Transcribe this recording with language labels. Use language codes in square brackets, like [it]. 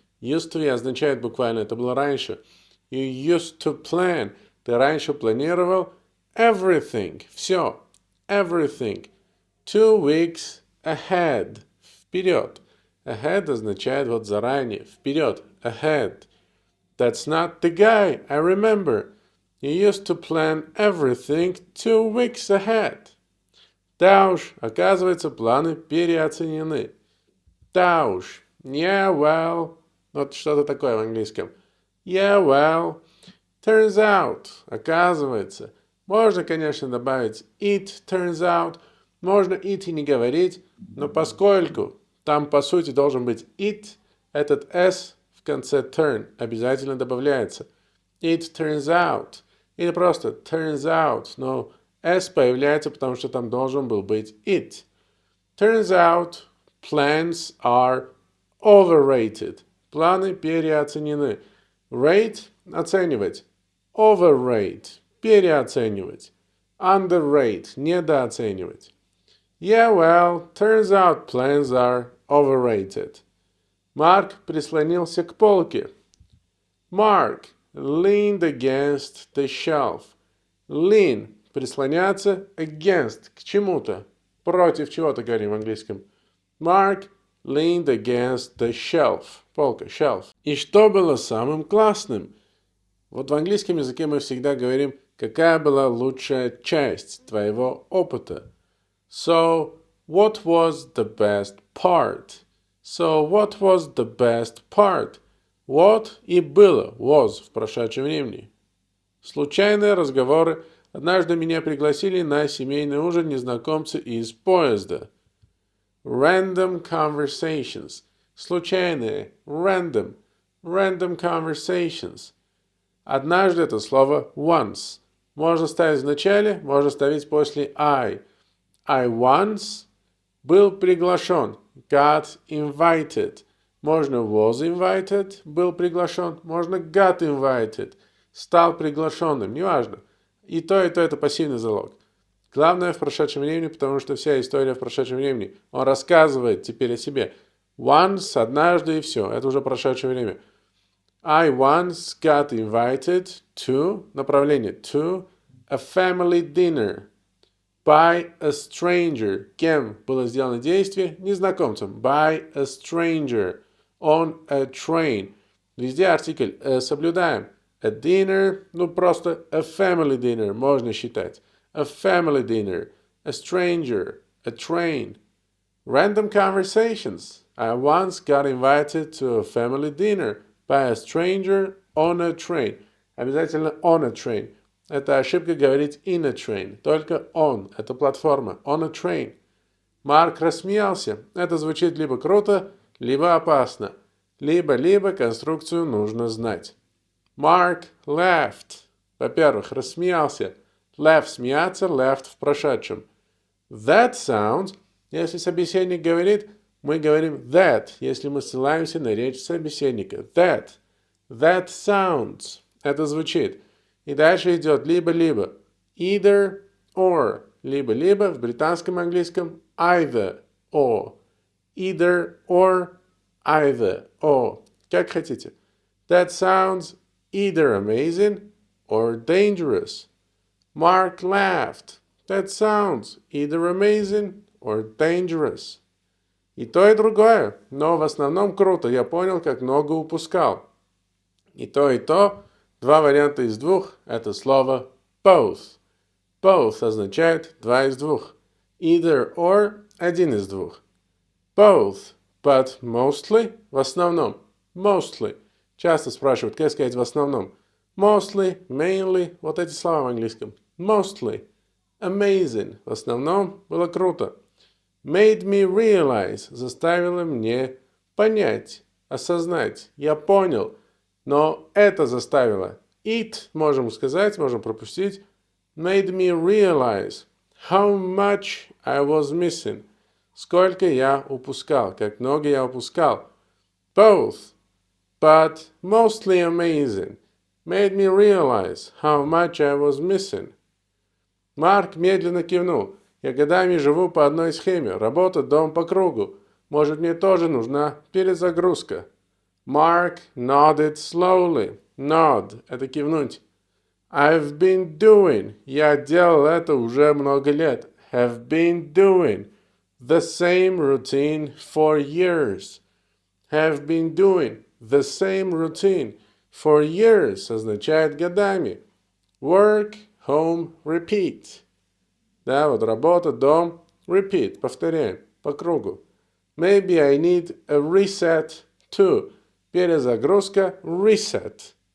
[en] Used to [ru] означает буквально это было раньше. [en] You used to plan. [ru] Ты раньше планировал everything. Все. [en] Everything. 2 weeks ahead. [ru] Вперед. Ahead означает вот заранее. Вперед. [en] Ahead. That's not the guy. I remember. You used to plan everything 2 weeks ahead. [ru] Да уж, оказывается, планы переоценены. Да уж. [en] Yeah, well. [ru] Вот что-то такое в английском. [en] Yeah, well. Turns out. [ru] Оказывается. Можно, конечно, добавить [en] it turns out. [ru] Можно it и не говорить. Но поскольку там, по сути, должен быть it, этот s в конце turn обязательно добавляется. [en] It turns out. [ru] Или просто [en] turns out. [ru] Но s появляется, потому что там должен был быть it. [en] Turns out, plans are overrated. [ru] Планы переоценены. Rate – оценивать. Overrate – переоценивать. Underrate – недооценивать. [en] Yeah, well, turns out plans are overrated. [ru] Марк прислонился к полке. [en] Mark leaned against the shelf. [ru] Lean – прислоняться, against – к чему-то. Против чего-то говорим в английском. [en] Mark leaned against the shelf. [ru] Полка, shelf. И что было самым классным? Вот в английском языке мы всегда говорим, какая была лучшая часть твоего опыта. [en] So, what was the best part? So, what was the best part? [ru] What и было, was в прошедшем времени. Случайные разговоры. Однажды меня пригласили на семейный ужин незнакомцы из поезда. [en] Random conversations. [ru] Случайные. [en] Random. Random conversations. [ru] Однажды это слово once. Можно ставить в начале, можно ставить после I. [en] I once [ru] был приглашен. [en] Got invited. [ru] Можно [en] was invited, [ru] был приглашен. Можно [en] got invited, [ru] стал приглашенным. Неважно. И то это пассивный залог. Главное в прошедшем времени, потому что вся история в прошедшем времени. Он рассказывает теперь о себе. Once, однажды и все. Это уже прошедшее время. [en] I once got invited to, [ru] направление, [en] to a family dinner by a stranger. [ru] Кем было сделано действие? Незнакомцем. [en] By a stranger. On a train. [ru] Везде артикль соблюдаем. [en] A dinner, [ru] ну просто [en] a family dinner [ru] можно считать. [en] A family dinner. A stranger. A train. Random conversations. I once got invited to a family dinner by a stranger on a train. [ru] Обязательно on a train. Это ошибка говорить in a train. Только on. Это платформа. [en] On a train. [ru] Марк рассмеялся. Это звучит либо круто, либо опасно. Либо конструкцию нужно знать. [en] Mark laughed. [ru] Во-первых, рассмеялся. Laugh – смеяться, laughed в прошедшем. [en] That sounds. [ru] Если собеседник говорит, мы говорим that, если мы ссылаемся на речь собеседника. [en] That. That sounds. [ru] Это звучит. И дальше идет либо-либо. Either or. Либо-либо в британском английском [en] either or. Either or, either or. [ru] Как хотите. [en] That sounds either amazing or dangerous. Mark laughed. That sounds either amazing or dangerous. [ru] И то, и другое, но в основном круто. Я понял, как много упускал. И то, два варианта из двух, это слово both. Both означает два из двух. Either or один из двух. [en] Both, but mostly [ru] в основном. [en] Mostly. [ru] Часто спрашивают, как сказать в основном. [en] Mostly, mainly, [ru] вот эти слова в английском. [en] Mostly. Amazing. [ru] В основном было круто. [en] Made me realize. [ru] Заставило мне понять, осознать. Я понял. Но это заставило. It, можем сказать, можем пропустить. [en] Made me realize how much I was missing. [ru] Сколько я упускал, как много я упускал. [en] Both, but mostly amazing. Made me realize how much I was missing. [ru] Марк медленно кивнул. Я годами живу по одной схеме. Работа, дом по кругу. Может, мне тоже нужна перезагрузка. [en] Mark nodded slowly. [ru] Nod – это кивнуть. [en] I've been doing. [ru] Я делал это уже много лет. [en] Have been doing the same routine for years. Have been doing the same routine for years [ru] означает годами. [en] Work, home, repeat. [ru] Да, вот работа, дом, repeat, повторяем, по кругу. [en] Maybe I need a reset too. [ru] Перезагрузка, reset.